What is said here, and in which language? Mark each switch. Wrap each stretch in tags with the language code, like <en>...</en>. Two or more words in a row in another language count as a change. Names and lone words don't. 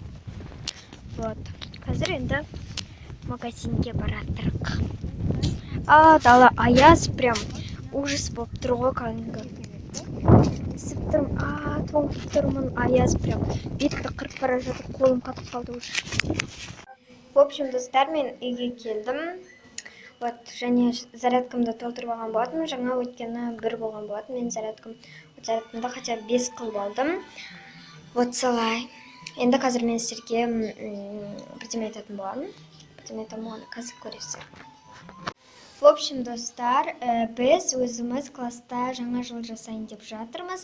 <kk>Вот. Қазір енді магазинге баратырық. Дала аяз</kk> <ru>прям ужас</ru> <kk>болып тұр ғой кәдімгі. Ісіп тұрмын, тоңып тұрмын, аяз прям бетті қырып бара жатыр, қолым қатып қалды уже.</kk> <ru>В общем,</ru> <kk>достар, мен үйге келдім. Вот, және зарядкамды толтырып алған болатынмын. Жаңа өткені 1 болған болатын. Мен зарядкамды хотя 5 қылып алдым. Вот солай. Енді қазір мен сіздерге бірдеме айтатын боламын. Бірдеме айтатын болғанда қазір көресіздер.</kk> <ru>В общем,</ru> <kk>достар, біз өзіміз класста жаңа жыл жасайын деп жатырмыз.</kk>